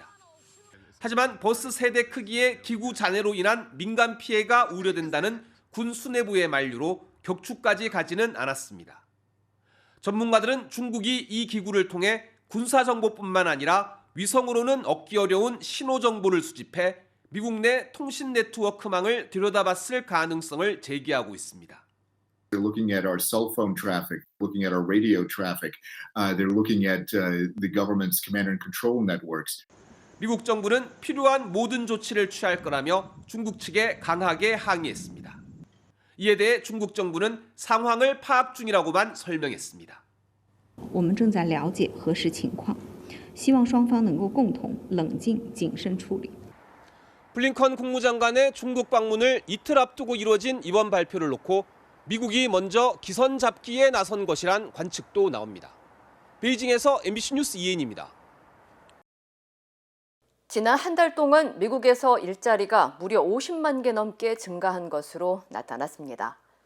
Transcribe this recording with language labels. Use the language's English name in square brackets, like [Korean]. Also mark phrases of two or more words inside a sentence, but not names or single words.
[Korean] 하지만 버스 세대 크기의 기구 잔해로 인한 민간 피해가 우려된다는 군 수뇌부의 만류로 격추까지 가지는 않았습니다. 전문가들은 중국이 이 기구를 통해 군사정보뿐만 아니라 위성으로는 얻기 어려운 신호정보를 수집해 미국 내 통신 네트워크망을 들여다봤을 가능성을 제기하고 있습니다. [English] They're looking at our cell phone traffic, looking at our radio traffic. They're looking at the government's command and control networks. [Korean] 미국 정부는 필요한 모든 조치를 취할 거라며 중국 측에 강하게 항의했습니다. 이에 대해 중국 정부는 상황을 파악 중이라고만 설명했습니다. [Chinese] 我们正在了解核实情况，希望双方能够共同冷静谨慎处理。 [Korean] 블링컨 국무장관의 중국 방문을 이틀 앞두고 이뤄진 이번 발표를 놓고 미국이 먼저 기선 잡기에 나선 것이란 관측도 나옵니다. 베이징에서 MBC 뉴스 이혜인입니다. 지난 한 달 동안 미국에서 일자리가 무려 50만 개 넘게 증가한 것으로 나타났습니다.